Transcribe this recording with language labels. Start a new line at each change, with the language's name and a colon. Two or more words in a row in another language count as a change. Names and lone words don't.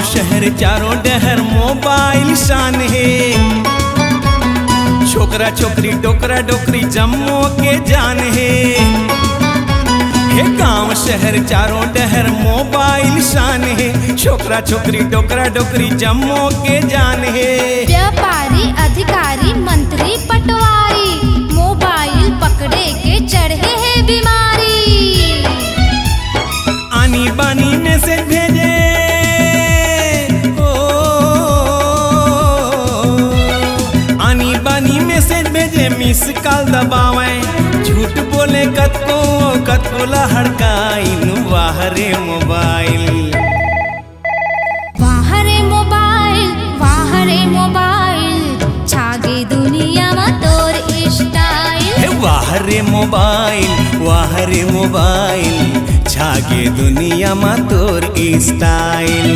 Chhattisgarhi: शहर चारों डहर मोबाइल शान है। छोकरा छोकरी डोकरा डोकरी जम्मो के जान है। हे गांव शहर चारों डहर मोबाइल शान है। छोकरा छोकरी डोकरा डोकरी जम्मो के जान है। व्यापारी अधिकारी मंत्री पटवारी मोबाइल पकड़े के चढ़े है बीमारी। आनी बानी मैसेज भेजे आनी बानी मैसेज भेजे
English: miss call
Chhattisgarhi: दबावे। झूठ बोले कतको कतको लहड़काइन वाहरे मोबाइल। वाहरे मोबाइल छागे दुनिया में तोर स्टाइल। हे वाहरे मोबाइल छागे दुनिया में तोर स्टाइल।